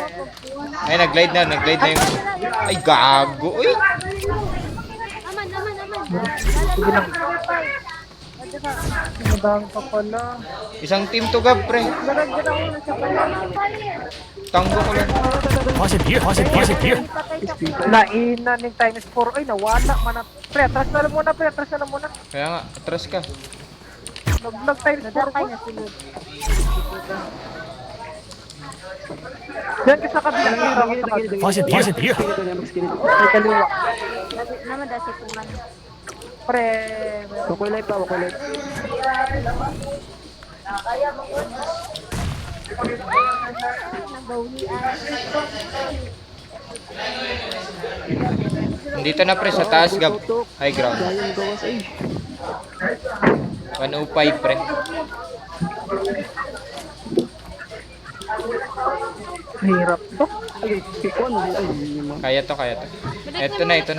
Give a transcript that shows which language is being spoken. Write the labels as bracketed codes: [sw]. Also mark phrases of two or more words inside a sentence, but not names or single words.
[tl] Ay, nag-glide na yung... Ay, gago. Uy! Aman. Sige lang. Madami pa pala. Isang team to, Gab, pre. Tanggo ko lang. [zh] 发现敌人，发现敌人！ [tl] Naina ng times 4. Ay, nawala man. Pre, atras na lang muna, pre. Atras na lang muna. Kaya nga, atras ka. Nag times 4 ko. Diyan ka sa kabila. [zh] 发现敌人！ [tl] May kaliwa. Pre. [ceb] Wakoy live pa, wakoy live. [tl] Dito na, pre, sa taas, Gab. [en] High ground. [ceb] Sayang gawas ay. [tl] 105, pre. Hirap to. Ay, pikon. Ay, yun mo. Kaya to. Ito na.